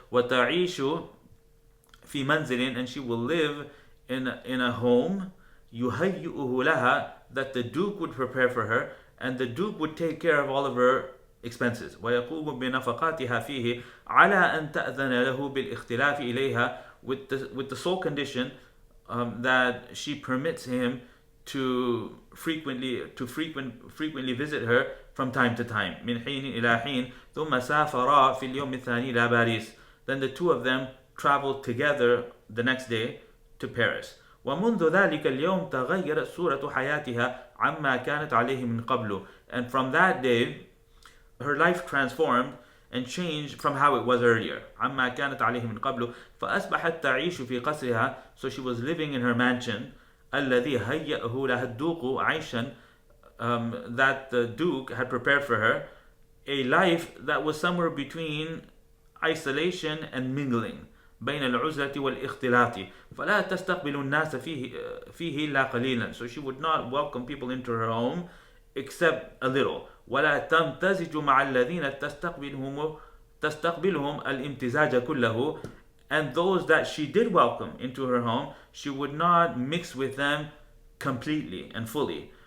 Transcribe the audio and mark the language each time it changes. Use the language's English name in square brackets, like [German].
[Arabic] وتعيش في منزل, [English] and she will live in a home [Arabic] يهيئه لها, [English] that the Duke would prepare for her, and the Duke would take care of all of her expenses. [Arabic] ويقوم بنفقاتها فيه على أن تأذن له بالاختلاف إليها, [English] with the sole condition that she permits him to frequently visit her from time to time. [Arabic] من حين إلى حين ثم سافرا في اليوم الثاني إلى باريس. [English] Then the two of them traveled together the next day to Paris. [Arabic] ومنذ ذلك اليوم تغيرت صورة حياتها عما كانت عليه من قبل. [English] And from that day, her life transformed and changed from how it was earlier. [Arabic] عما كانت عليه من قبل. فأصبحت تعيش في قصرها. [English] So she was living in her mansion. [Arabic] الذي هيأه لها الدوق عيشا, [English] that the Duke had prepared for her, a life that was somewhere between isolation and mingling. [Arabic] بين العزلة والاختلاط فلا تستقبل الناس فيه إلا قليلا. [English] So she would not welcome people into her home except a little. [Arabic] ولا تمتزج مع الذين تستقبلهم الامتزاج كله. [English] And those that she did welcome into her home, she would not mix with them completely and fully.